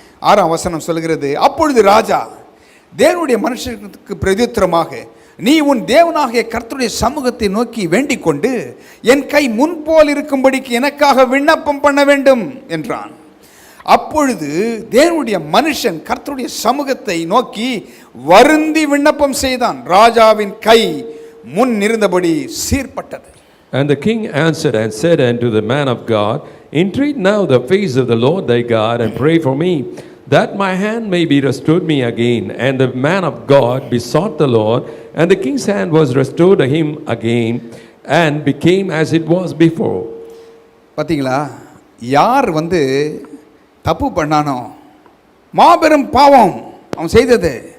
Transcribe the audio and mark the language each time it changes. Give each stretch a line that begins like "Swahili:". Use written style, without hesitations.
Tamil: 6ஆம் வசனம் சொல்கிறது, அப்பொழுது ராஜா தேவனுடைய மனுஷனுக்கு பிரதியுத்தரமாக, நீ உன் தேவனாகிய கர்த்தருடைய சமூகத்தை நோக்கி வேண்டிக் கொண்டு என் கை முன்போல் இருக்கும்படிக்கு எனக்காக விண்ணப்பம் பண்ண வேண்டும் என்றான். அப்பொழுது தேவனுடைய மனுஷன் கர்த்தருடைய சமூகத்தை நோக்கி வருந்தி விண்ணப்பம் செய்தான். ராஜாவின் கை முன் இருந்தபடி சீர்பட்டது.
English: And the king answered and said unto the man of God, entreat now the face of the Lord thy God, and pray for me, that my hand may be restored me again. And the man of God besought the Lord, and the king's hand was restored to him again, and became as it was before.
Tamil: பார்த்தீங்களா, யார் தப்பு பண்ணானோ, மாபெரும் பாவம் அவன் செய்தது.